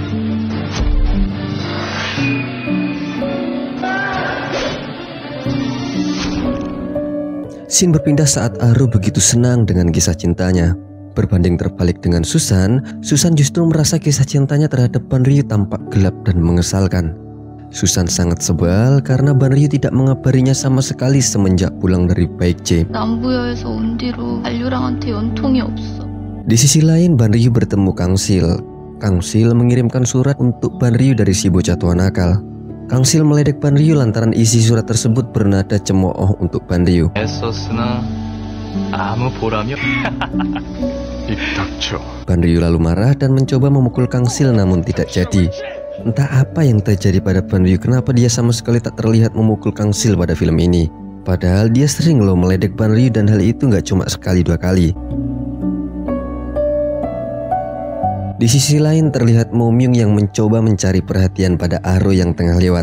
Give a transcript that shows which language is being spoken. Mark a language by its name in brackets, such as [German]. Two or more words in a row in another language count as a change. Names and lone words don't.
[Indonesian] Scene berpindah saat Aro begitu senang dengan kisah cintanya. Berbanding terbalik dengan Susan justru merasa kisah cintanya terhadap Banryu tampak gelap dan mengesalkan. Susan sangat sebal karena Banryu tidak mengabarinya sama sekali semenjak pulang dari Baekje. [Korean] 남부여에서 온 뒤로 반류랑한테 연통이 없어. [Indonesian] Di sisi lain, Banryu bertemu Kang Sil. Kang Sil mengirimkan surat untuk Banryu dari si bocah tua nakal. Kang Sil meledek Banryu lantaran isi surat tersebut bernada cemooh untuk Banryu. [Korean] 애썼으나 아무 보람이 입 닥쳐. [Indonesian] Banryu lalu marah dan mencoba memukul Kang Sil namun tidak jadi. Entah apa yang terjadi pada Banryu, kenapa dia sama sekali tak terlihat memukul Kang Sil pada film ini. Padahal dia sering loh meledek Banryu dan hal itu nggak cuma sekali dua kali. Di sisi lain terlihat Momyung yang mencoba mencari perhatian pada Aro yang tengah lewat.